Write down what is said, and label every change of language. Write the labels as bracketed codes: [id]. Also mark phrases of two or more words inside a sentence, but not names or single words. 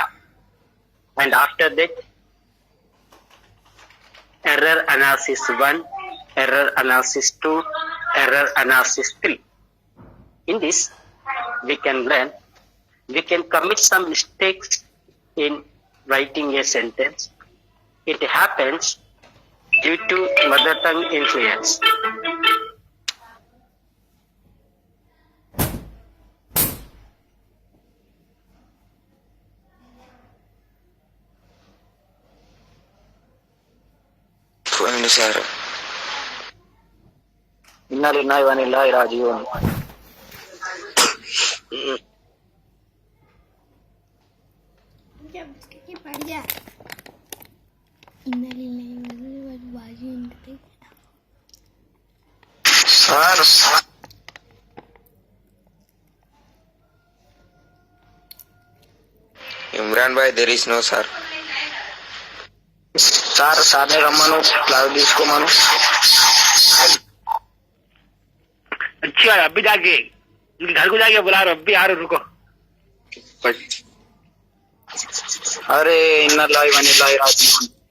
[en] And after that, error analysis 1, error analysis 2, error analysis 3. In this, we can learn, we can commit some mistakes in writing a sentence. It happens due to mother tongue influence. [te] పోయింది సార్. [ar] إنا لله وإنا إليه راجعون. [en] sir Imran bhai there is no sir. [te] సార్ సార్ని రమ్మను, క్లాస్ తీసుకోమను. [hi] अच्छा अभी जाके घर को जाके बुला रहा अभी आ रहा रुको. [ar] अरे إنا لله وإنا إليه راجعون.